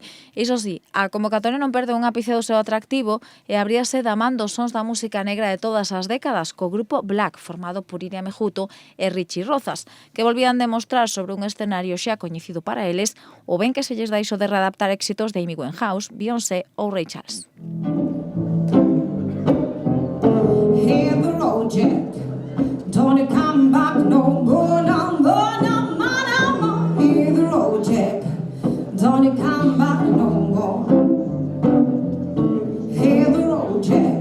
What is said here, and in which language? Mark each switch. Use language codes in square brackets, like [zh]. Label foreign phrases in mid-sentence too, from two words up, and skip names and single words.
[gl] Iso sí, a convocatoria non perde un ápice do seu atractivo e abríase damando os sons da música negra de todas as décadas co grupo Black, formado por Iria Mejuto e Richie Rozas, que volvían demostrar sobre un escenario xa coñecido para eles o ben que se lles dá iso de readaptar éxitos de Amy Winehouse, Beyoncé ou Ray Charles. [en] Hit the road, Jack. Don't you come back no more, no more, no more, no more. Hit the road, Jack. Don't you come back no more. Hit the road, Jack.